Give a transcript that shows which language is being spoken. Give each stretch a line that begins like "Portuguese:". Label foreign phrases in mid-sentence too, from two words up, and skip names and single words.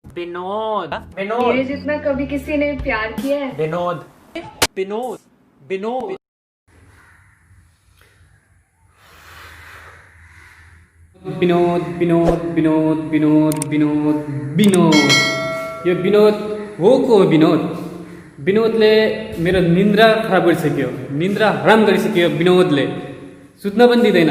Hindi: विनोद। मेरे जितना कभी किसी ने प्यार किया है?
Nepali: विनोद विनोद विनोद विनोद विनोद विनोद विनोद विनोद विनोद यो विनोद हो को विनोद। विनोदले मेरो निन्द्रा खराब गरिसक्यो, निन्द्रा हराम गरिसक्यो विनोदले, सुत्न पनि दिँदैन।